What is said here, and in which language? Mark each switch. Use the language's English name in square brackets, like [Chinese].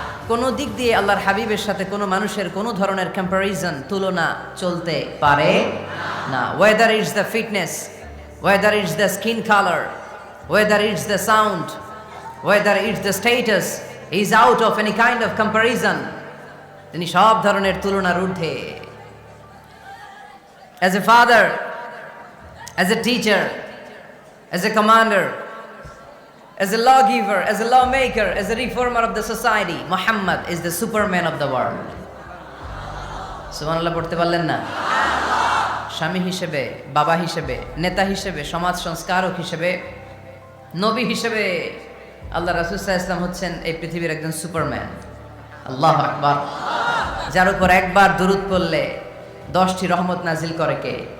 [Bangla] কোনো দিক দিয়ে আল্লাহর হাবিবের সাথে কোনো মানুষের কোনো ধরনের কম্প্যারিজন, তুলনা চলতে পারে না। [English] Whether it's the fitness, whether it's the skin colour, whether it's the sound, whether it's the status, is out of any kind of comparison. [Bangla] তিনি সব ধরনের তুলনার ঊর্ধ্বে। [English] As a father, as a teacher, as a commander, as a lawgiver, as a lawmaker, as a reformer of the society, Muhammad is the superman of the world. [Bangla] সুবহানাল্লাহ পড়তে পারলেন না? স্বামী হিসেবে, বাবা হিসেবে, নেতা হিসেবে, সমাজ সংস্কারক হিসেবে, নবী হিসেবে আল্লাহ রাসূল সাল্লাল্লাহু আলাইহি ওয়াসাল্লাম হচ্ছেন এই পৃথিবীর একজন সুপারম্যান। আল্লাহু আকবার। যার উপর একবার দুরূদ পড়লে 10টি রহমত নাজিল করে কে?